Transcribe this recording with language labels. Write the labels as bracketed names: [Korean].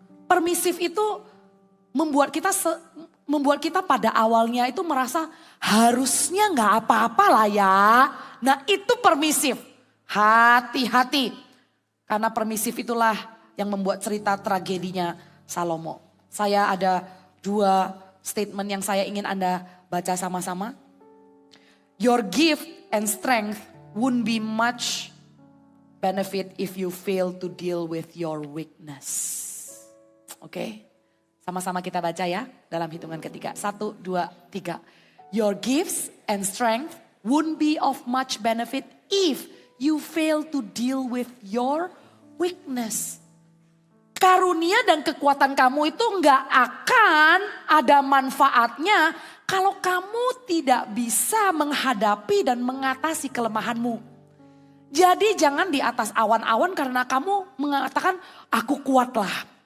[Indonesian] Permisif itu membuat kita pada awalnya itu merasa harusnya nggak apa-apa lah ya. Nah itu permisif. Hati-hati. Karena permisif itulah yang membuat cerita tragedinya Salomo. Saya ada 2 statement yang saya ingin Anda baca sama-sama. [English] Your gift and strength won't be much benefit if you fail to deal with your weakness. [Indonesian] Oke, sama-sama kita baca ya dalam hitungan ketiga. 1, 2, 3. [English] Your gifts and strength won't be of much benefit if you fail to deal with your weakness. [Indonesian] Karunia dan kekuatan kamu itu nggak akan ada manfaatnya kalau kamu tidak bisa menghadapi dan mengatasi kelemahanmu. Jadi jangan di atas awan-awan karena kamu mengatakan aku kuat lah.